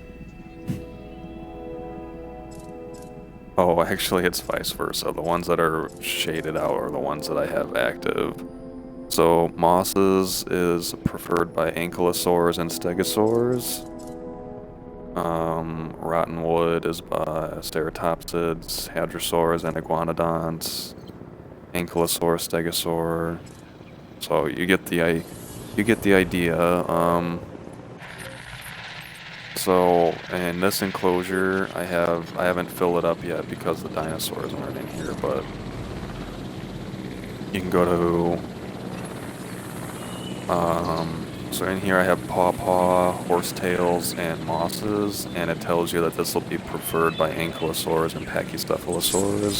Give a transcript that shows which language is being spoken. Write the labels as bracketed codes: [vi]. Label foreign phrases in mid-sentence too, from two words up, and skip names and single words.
[en] Oh, actually it's vice versa. The ones that are shaded out are the ones that I have active. So mosses is preferred by ankylosaurs and stegosaurs. Rotten wood is by ceratopsids, hadrosaurs, and iguanodonts. Ankylosaur, stegosaur. So you get the idea. So in this enclosure, I haven't filled it up yet because the dinosaurs aren't in here, but you can go to so in here I have pawpaw, horsetails, and mosses, and it tells you that this will be preferred by ankylosaurs and pachycephalosaurs.